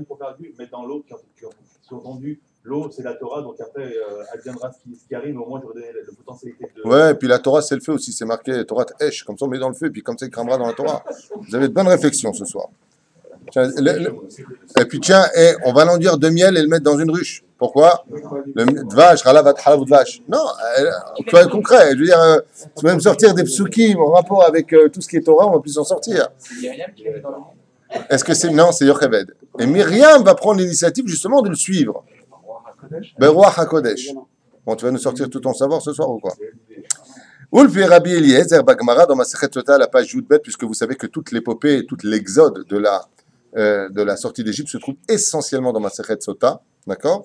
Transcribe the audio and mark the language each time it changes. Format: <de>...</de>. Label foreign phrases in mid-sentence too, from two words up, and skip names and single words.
<fr>Dans l'idée perdu pour perdu, mais dans l'autre qui ont entendu l'eau, c'est la Torah, donc après, adviendra ce qui arrive, mais au moins, j'aurais donné la potentialité de... Ouais, et puis la Torah, c'est le feu aussi, c'est marqué</fr> <he>תורה אש,</he> <fr>comme ça on met dans le feu, et puis comme ça il cramera dans la Torah. Vous avez de bonnes réflexions ce soir. Tiens, et puis tiens, on va l'enduire de miel et le mettre dans une ruche. Pourquoi? Le dvash,</fr> <he>חלב דבש.</he> <fr>Non, tu vois, concret. Je veux dire, tu vas me sortir des psukim en rapport avec tout ce qui est Torah, on va plus s'en sortir. Est-ce que c'est... Non, c'est Yocheved. Et Myriam va prendre l'initiative justement de le suivre.</fr> <he>ברוח הקודש.</he> <fr>Bon, tu vas nous sortir tout ton savoir ce soir ou quoi?</fr> <he>ולפי רבי אליעזר בגמרא</he> <fr>dans</fr> <he>מסכת סוטה,</he> <fr>la page Yudbet, puisque vous savez que toute l'épopée, toute l'exode de la sortie d'Égypte se trouve essentiellement dans</fr> <he>מסכת סוטה,</he> <fr>d'accord?</fr>